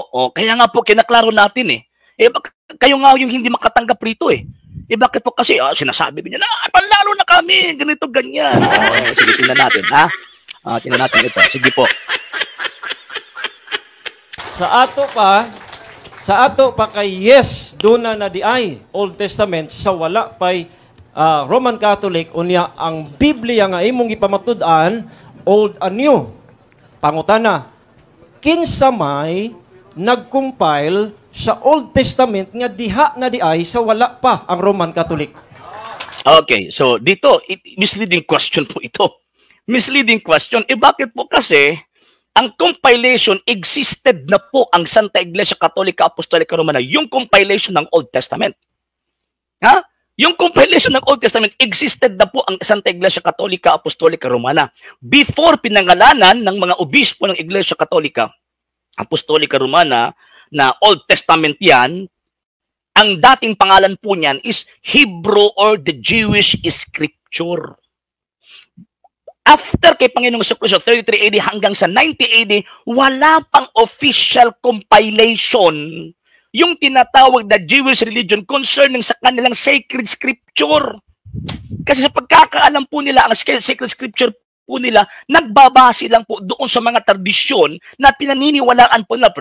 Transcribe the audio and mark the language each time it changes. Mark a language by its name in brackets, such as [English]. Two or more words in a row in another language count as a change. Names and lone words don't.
[Filipino] Kaya nga po kinaklaro natin kayo nga yung hindi makatanggap rito bakit po kasi sinasabi niya na panlalo na kami, ganito, ganyan. Sige, tingnan natin, ha? Tingnan natin ito. Sige po. [Cebuano] Sa ato pa kay yes, doon na di ay Old Testament, sa wala pa'y Roman Catholic, unya ang Biblia nga imong ipamatud-an, Old and New. Pangutana, kinsa may nag-compile sa Old Testament nga diha na di ay sa wala pa ang Roman Catholic? [Filipino] Okay, so dito, [English] misleading question [Filipino] po ito. [English] Misleading question. [Filipino] Bakit po kasi ang compilation existed na po ang Santa Iglesia Katolika Apostolika Romana, yung compilation ng Old Testament. Ha? Yung compilation ng Old Testament existed na po ang Santa Iglesia Katolika Apostolika Romana before pinangalanan ng mga obispo ng Iglesia Katolika Apostolika Romana na Old Testament yan. Ang dating pangalan po niyan is [English] Hebrew or the Jewish Scripture. [Filipino] After kay Panginoong Jesucristo, 33 AD hanggang sa 90 AD, wala pang [English] official compilation [Filipino] yung tinatawag na [English] Jewish religion concerning [Filipino] sa kanilang [English] sacred scripture. [Filipino] Kasi sa pagkakaalam po nila, ang [English] sacred scripture [Filipino] po nila, nagbabase lang po doon sa mga tradisyon na pinaniniwalaan po nila.